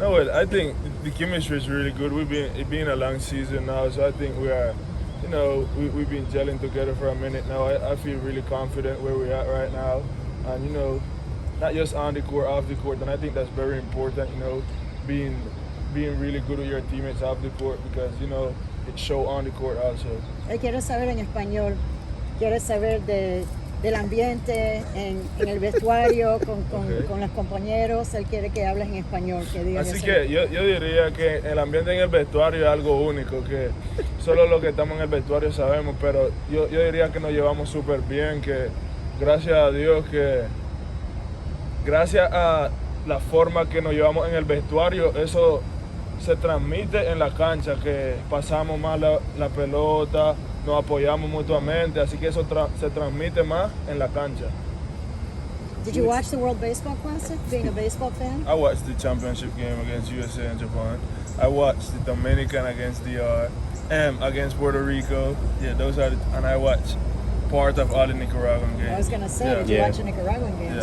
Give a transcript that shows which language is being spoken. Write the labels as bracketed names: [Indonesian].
[English] No, well, I think the chemistry is really good. It's been a long season now, so I think we are, we've been gelling together for a minute now. I feel really confident where we're at right now, and not just on the court, off the court, and I think that's very important. Being really good with your teammates off the court because it shows on the court also. [Spanish] Quiero saber en español. Quiero saber del ambiente en el vestuario con los compañeros. Él quiere que hables en español. Así que yo diría que el ambiente en el vestuario es algo único, que solo los que estamos en el vestuario sabemos, pero yo diría que nos llevamos súper bien, que gracias a Dios, que gracias a la forma que nos llevamos en el vestuario, eso se transmite en la cancha, que pasamos más la pelota, nos apoyamos mutuamente, así que eso se transmite más en la cancha. [English] Did you watch the World Baseball Classic, being a baseball fan? I watched the championship game against USA and Japan. I watched the Dominican against DR, against Puerto Rico. Yeah, and I watched part of all the Nicaraguan games. I was going to say, did you watch the Nicaraguan games?